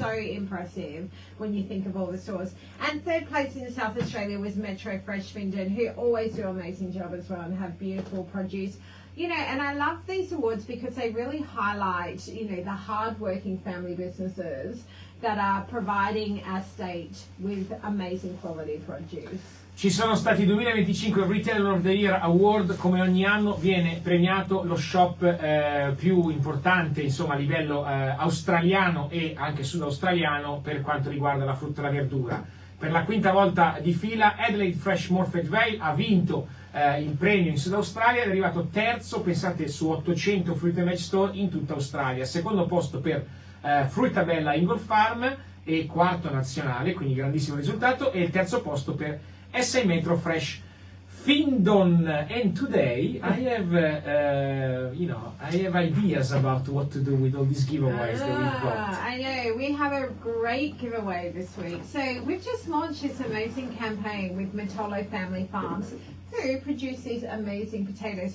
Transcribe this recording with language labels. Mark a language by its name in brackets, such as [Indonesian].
[English] So impressive when you think of all the stores. And third place in South Australia was Metro Fresh Findon, who always do an amazing job as well and have beautiful produce. And I love these awards because they really highlight, the hard-working family businesses that are providing our state with amazing quality produce. [Italian] Ci sono stati i 2025 Retailer of the Year Award. Come ogni anno viene premiato lo shop più importante, a livello australiano e anche sud-australiano per quanto riguarda la frutta e la verdura. Per la quinta volta di fila Adelaide Fresh Morphettville ha vinto in premio in Sud Australia, è arrivato terzo, pensate, su 800 Fruit and Veg Store in tutta Australia, secondo posto per Fruitabella Ingol Farm e quarto nazionale, quindi grandissimo risultato, e il terzo posto per SA Metro Fresh Findon. [English] And today I have I have ideas about what to do with all these giveaways that we've got. I know, we have a great giveaway this week. So we've just launched this amazing campaign with Mitolo Family Farms, who produce these amazing potatoes.